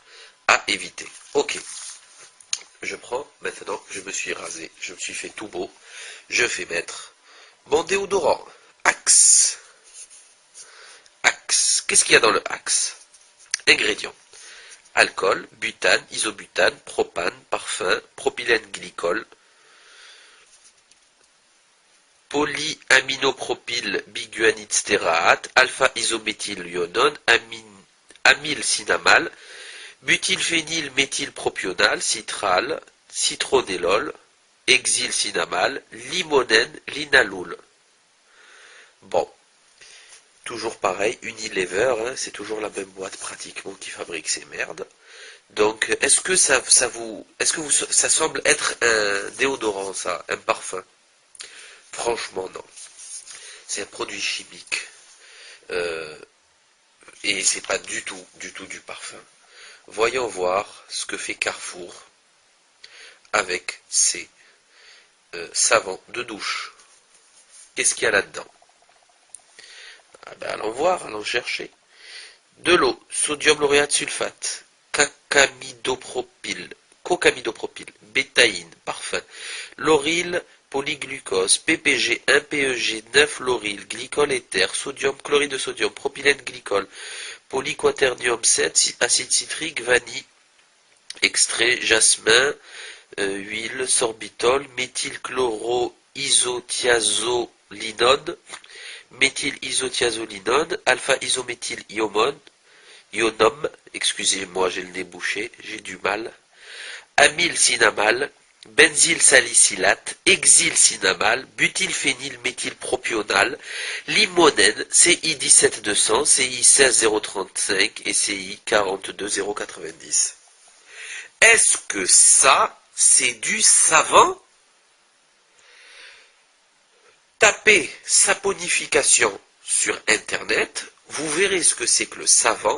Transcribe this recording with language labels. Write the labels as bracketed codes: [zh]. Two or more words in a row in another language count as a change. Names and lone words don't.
[fr] À éviter. Ok. Je prends, maintenant, je me suis rasé, je me suis fait tout beau. Je fais mettre mon déodorant Axe. Qu'est-ce qu'il y a dans le axe? Ingrédients. Alcool, butane, isobutane, propane, parfum, propylène glycol, polyaminopropyl biguanide stéarate, alpha-isométhylionone, amylcinamal, butylphénylméthylpropional, citral, citronellol, hexylcinamal, limonène, linalool. Bon, toujours pareil, Unilever, hein, c'est toujours la même boîte pratiquement qui fabrique ces merdes. Donc, est-ce que ça semble être un déodorant, ça, un parfum? Franchement, non. C'est un produit chimique. Et c'est pas du tout du parfum. Voyons voir ce que fait Carrefour avec ses savons de douche. Qu'est-ce qu'il y a là-dedans? Ah ben, allons voir, allons chercher. De l'eau, sodium lauréate sulfate, cocamidopropyl, bétaïne, parfum, lauryl, polyglucose, PPG, 1PEG, 9-lauryl, glycol éther, sodium, chloride de sodium, propylène glycol, polyquaternium 7, acide citrique, vanille, extrait, jasmin, huile, sorbitol, méthylchloroisothiazolinone, méthylisothiazolinone, alpha-isométhylionome, excusez-moi, j'ai le nez bouché, j'ai du mal, amylcinamal, benzylsalicylate, hexylcinamal, butylphénylméthylpropional, limonène, CI 17200, CI 16035 et CI 42090. Est-ce que ça, c'est du savon? Tapez saponification sur Internet, vous verrez ce que c'est que le savon.